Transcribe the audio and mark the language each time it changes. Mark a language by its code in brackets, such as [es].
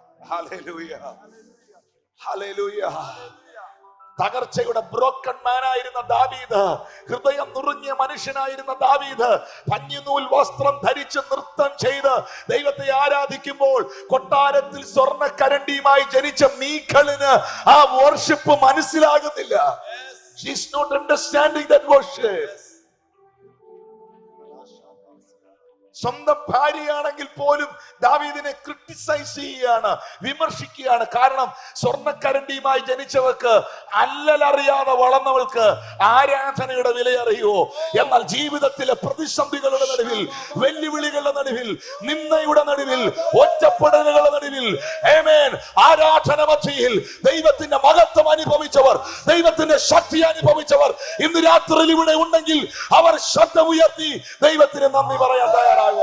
[ml] Hallelujah. Hallelujah. തകർച്ചയുടെ [en] broken man [ml] ആയിരുന്ന ദാവീദ്, ഹൃദയം നുറുങ്ങിയ മനുഷ്യനായിരുന്ന ദാവീദ്, പഞ്ഞിനൂൽ വസ്ത്രം ധരിച്ച് നൃത്തം ചെയ്ത് ദൈവത്തെ ആരാധിക്കുമ്പോൾ കൊട്ടാരത്തിൽ സ്വർണ്ണ കരണ്ടിയുമായി ജനിച്ച മീഖളിന് ആ വർഷിപ്പ് മനസ്സിലാകുന്നില്ല. [en] She is not understanding that worship. [ml] സ്വന്തം ഭാര്യയാണെങ്കിൽ പോലും ദാവീദിനെ ക്രിട്ടിസൈസ് ചെയ്യുകയാണ്, വിമർശിക്കുകയാണ്. കാരണം സ്വർണ്ണക്കരണ്ടിയുമായി ജനിച്ചവർക്ക്, അല്ലലറിയാതെ വളർന്നവൾക്ക് ആരാധനയുടെ വില അറിയുമോ? എന്നാൽ ജീവിതത്തിലെ പ്രതിസന്ധികളുടെ നടുവിൽ, വെല്ലുവിളികളുടെ നടുവിൽ, നിന്ദയുടെ നടുവിൽ, ഒറ്റപ്പെടലുകളുടെ നടുവിൽ, ആമേൻ, ആരാധന മധ്യയിൽ ദൈവത്തിന്റെ മഹത്വം അനുഭവിച്ചവർ, ദൈവത്തിന്റെ ശക്തി അനുഭവിച്ചവർ ഇന്ന് രാത്രിയിൽ ഇവിടെ ഉണ്ടെങ്കിൽ അവർ ശബ്ദം ഉയർത്തി ദൈവത്തിന് നന്ദി പറയാൻ തയ്യാറാകും.